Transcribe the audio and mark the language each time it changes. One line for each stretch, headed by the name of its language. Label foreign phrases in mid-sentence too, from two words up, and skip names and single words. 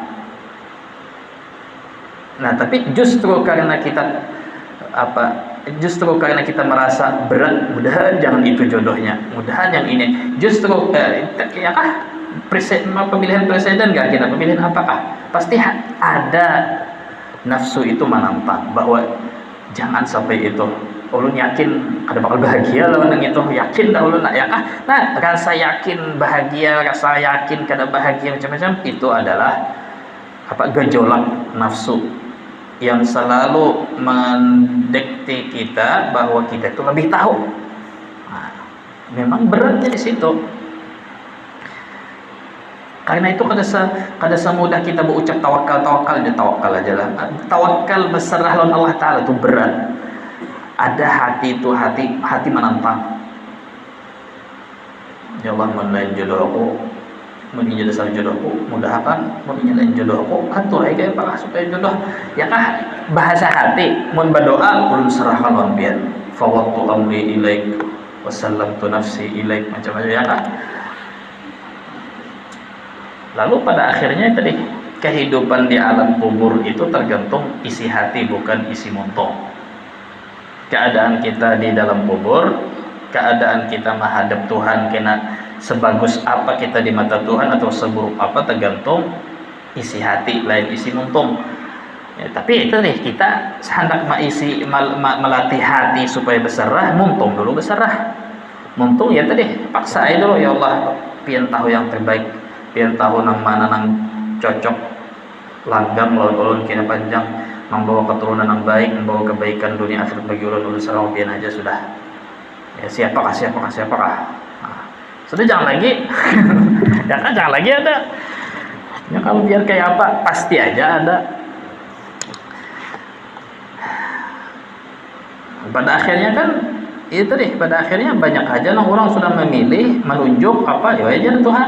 Indonesian: Nah, tapi justru karena kita merasa berat, mudahan jangan itu jodohnya, mudahan yang ini, justru ya kah, pemilihan presiden gak kita, pemilihan apakah, pasti ada nafsu itu menantang bahwa jangan sampai itu.
Banjar: Ulun yakin kada bakal bahagia lawan yang itu, yakin dah ulun ya kah.
Indonesian: Nah, rasa yakin bahagia, rasa yakin kada bahagia macam-macam itu adalah gejolak nafsu yang selalu mendikte kita bahwa kita itu lebih tahu. Nah, memang beratnya di situ.
Banjar: Karena itu kada semudah kita berucap tawakal aja lah.
Indonesian: Tawakal berserah lawan Allah Taala itu berat. Ada hati itu hati menantang. Ya Allah, menlain jodohku, menjadi dasar jodohku, mudahkan menjadi jodohku, atur aja apa supaya jodoh.
Banjar: Ya kah, bahasa hati mun berdoa ulun serahkan lawan pian.
Arabic: فوضت أمري إليك وسلمت نفسي إليك,
Indonesian: macam-macam ya kah. Lalu pada akhirnya tadi kehidupan di alam kubur itu tergantung isi hati, bukan isi montong. Keadaan kita di dalam kubur, keadaan kita menghadap Tuhan kena sebagus apa kita di mata Tuhan atau seburuk apa tergantung isi hati, lain isi muntung. Ya, tapi itu nih, kita hendak melatih hati supaya berserah, muntung dulu berserah.
Banjar: Muntung ya tadi paksa aja dulu, ya Allah pian tahu yang terbaik, pian tahu nang mana nang cocok langgam lawan ulun kena panjang, membawa keturunan yang baik, membawa kebaikan dunia akhirat bagi ulun sareng pian aja sudah.
Indonesian: Ya siapakah. Nah, sudah jangan lagi. jangan lagi ada. Ya kalau biar kayak apa pasti aja ada. Pada akhirnya kan itu deh, pada akhirnya banyak aja orang sudah memilih, menunjuk apa ya aja Tuhan.